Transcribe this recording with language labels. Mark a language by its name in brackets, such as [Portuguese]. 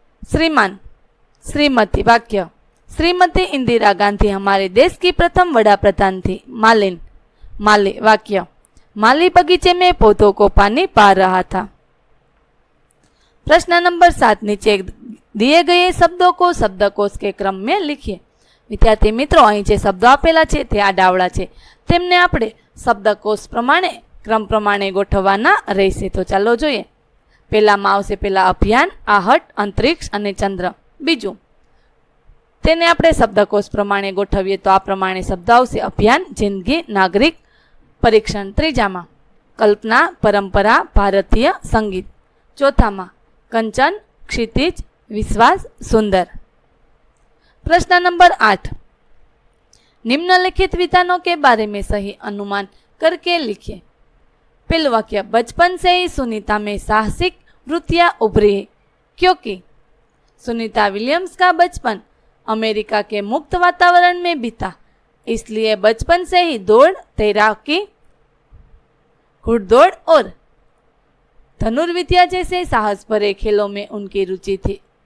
[Hindi] श्रीमान, श्रीमती। वाक्य, श्रीमती इंदिरा गांधी हमारे देश की प्रथम वड़ा प्रधान थी। मालिन, माली। वाक्य, माली बगीचे में पौधों को पानी पा रहा था। प्रश्न नंबर 7, नीचे दिए गए शब्दों को शब्दकोश के क्रम में लिखिए। विद्यार्थी मित्रों, [Gujarati] અહીં જે શબ્દો આપેલા છે તે આડાવડા છે, તેમને આપણે શબ્દકોશ પ્રમાણે ક્રમ પ્રમાણે ગોઠવવાના રહેશે। તો ચાલો જોઈએ। પહેલામાં આવશે પહેલા અભિયાન, आहट, અંતરિક્ષ અને ચંદ્ર। બીજું તેને આપણે શબ્દકોશ પ્રમાણે ગોઠવીએ તો આ પ્રમાણે શબ્દ આવશે: અભિયાન, જિંદગી, નાગરિક, પરીક્ષણ। ત્રીજામાં કલ્પના, પરંપરા, ભારતીય સંગીત। ચોથામાં કંચન, क्षितिज, विश्वास, सुंदर। [Hindi] प्रश्न नंबर 8, निम्नलिखित विधानों के बारे में सही अनुमान करके लिखिए। पहला वाक्य, बचपन से ही सुनीता में साहसिक वृत्तियां उभरी है क्योंकि सुनीता विलियम्स का बचपन अमेरिका के मुक्त वातावरण में बीता, इसलिए बचपन से ही दौड़, तैराकी, घुड़दौड़ और धनुर्विद्या जैसे साहस भरे खेलों में उनकी रुचि थी।